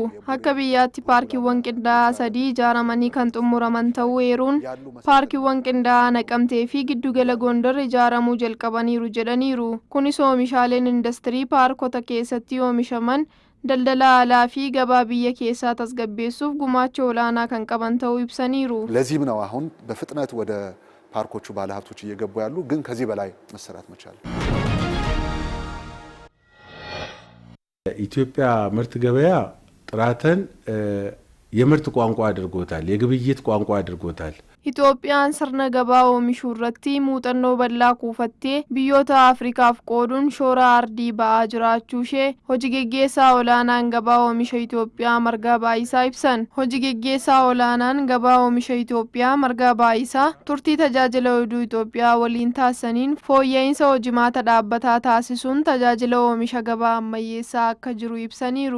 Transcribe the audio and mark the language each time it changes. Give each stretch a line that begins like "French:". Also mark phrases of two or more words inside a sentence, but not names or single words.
Oromo: Akka biyyaatti paarkiiwwan qindaa'aa 3 ijaaramanii kan xumuraman ta'uu eeruun paarkiiwwan qindaa'aa Naqamtee fi giddugala Gondar ijaaramuu jalqabaniiru jedhaniiru. Kunis oomishaaleen industirii paarkota keessatti oomishaman daldala alaa fi gabaa biyya keessaa tasgabbeessuuf gumaacha olaanaa kan qaban ta'uu ibsaniiru.
Amharic: ለዚህም ነው አሁን በፍጥነት ወደ ፓርኮቹ ባለሀብቶች እየገቡ ያሉ ግን ከዚህ በላይ መሰራት መቻል ኢትዮጵያ ምርት ገበያ ጥራትን የምርት ቋንቋ አድርጎታል፣ የግብይት ቋንቋ አድርጎታል።
Oromo: Itoophiyaan sirna gabaa oomishuu irratti muuxannoo bal'aa kuufattee biyyoota Afrikaaf qooduun shoora ardii ba'aa jiraachuu ishee hojii geggeessaa olaanaan gabaa oomisha Itoophiyaa margaa baayisaa ibsan. Hojii geggeessaa olaanaan gabaa oomisha Itoophiyaa margaa baayisaa turtii tajaajila oduu Itoophiyaa waliin taasisaniin fooyya'insa hojimaata dhaabbataa taasisuun tajaajila oomisha gabaa ammayyeessaa akka jiru ibsaniiru.